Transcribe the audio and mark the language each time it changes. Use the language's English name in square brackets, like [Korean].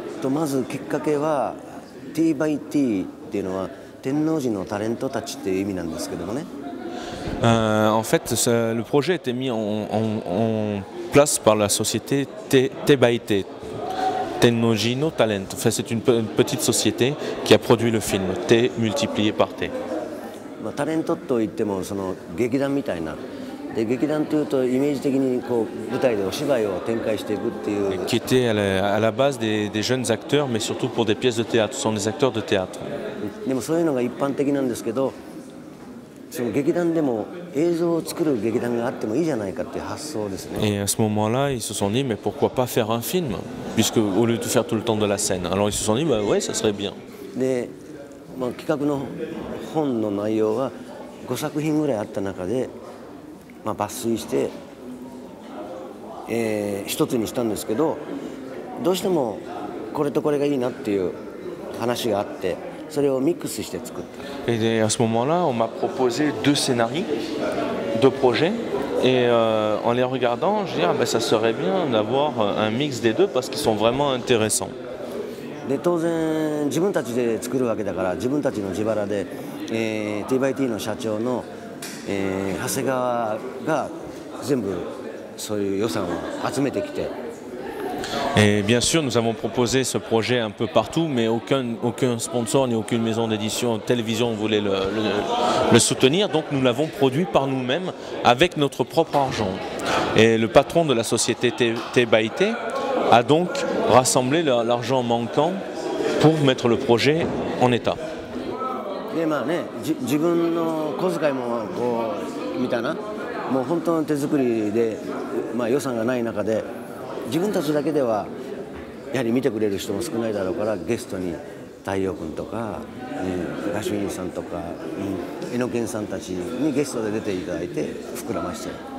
[Japanese] まずきっかけは T by T っていうのは天王寺のタレントたちっていう意味なんですけどもね。 [French] En fait, le projet a été mis en place par la société T by T, Tennoji no Talent. Enfin, c'est une petite société qui a produit le film, T multiplié par T. [Japanese] タレントといってもその劇団みたいな。で劇団というとイメージ的にこう舞台でお芝居を展開していくっていう。 [French] Qui était à la base des jeunes acteurs, mais surtout pour des pièces de théâtre. Ce sont des acteurs de théâtre. [Japanese] でもそういうのが一般的なんですけど、その劇団でも映像を作る劇団があってもいいじゃないかっていう発想ですね。 [French] Et à ce moment-là, ils se sont dit, mais pourquoi pas faire un film, puisque au lieu de faire tout le temps de la scène. Alors ils se sont dit, bah ouais, ça serait bien. [Japanese] で、企画の本の内容は5作品ぐらいあった中で。抜粋して、一つにしたんですけどどうしてもこれとこれがいいなっていう話があってそれをミックスして作った。 [French] Et à ce moment-là, on m'a proposé 2 scénarios, 2 projets, et en les regardant, je dis ça serait bien d'avoir un mix des deux parce qu'ils sont vraiment intéressants. [Japanese] で当然自分たちで作るわけだから自分たちの自腹で、T by T の社長の長谷川が全部そういう予算を集めてきて。 [French] Et bien sûr, nous avons proposé ce projet un peu partout, mais aucun sponsor ni aucune maison d'édition télévision voulait le soutenir. Donc nous l'avons produit par nous-mêmes avec notre propre argent. Et le patron de la société T by T a donc rassemblé l'argent manquant pour mettre le projet en état. [Japanese] で自分の小遣いもこうみたいなもう本当の手作りで、予算がない中で自分たちだけではやはり見てくれる人も少ないだろうからゲストに太陽君とか、ガシュウィンさんとか、エノケンさんたちにゲストで出ていただいて膨らまして。